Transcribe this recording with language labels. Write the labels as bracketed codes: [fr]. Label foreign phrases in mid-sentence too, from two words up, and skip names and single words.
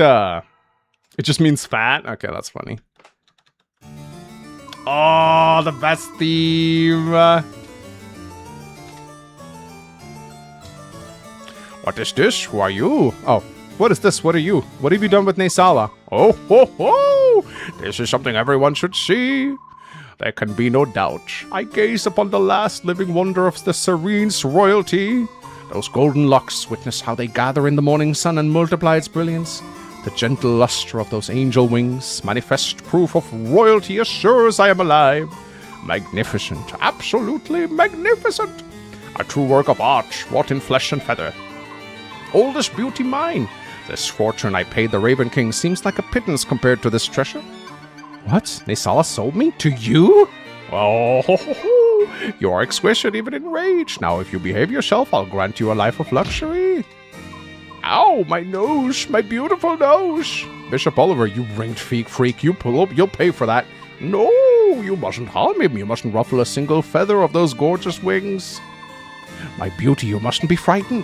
[en] It just means fat? Okay, that's funny. Oh, the best theme. What is this? Who are you? Oh, what is this? What are you? What have you done with 𝗖𝗓𝗏? Oh, ho, ho! This is something everyone should see. There can be no doubt. I gaze upon the last living wonder of the Serene's royalty. Those golden locks, witness how they gather in the morning sun and multiply its brilliance. The gentle luster of those angel wings, manifest proof of royalty as sure as I am alive. Magnificent, absolutely magnificent. A true work of art, wrought in flesh and feather. Oldest beauty mine. This fortune I paid the Raven King seems like a pittance compared to this treasure. What? 𝗖𝗓𝗏 sold me? To you? Oh, ho, ho, ho. You are exquisite even in rage. Now, if you behave yourself, I'll grant you a life of luxury. Ow, my nose, my beautiful nose. Bishop Oliver, you ringed freak, you'll pay for that. No, you mustn't harm him. You mustn't ruffle a single feather of those gorgeous wings. My beauty, you mustn't be frightened.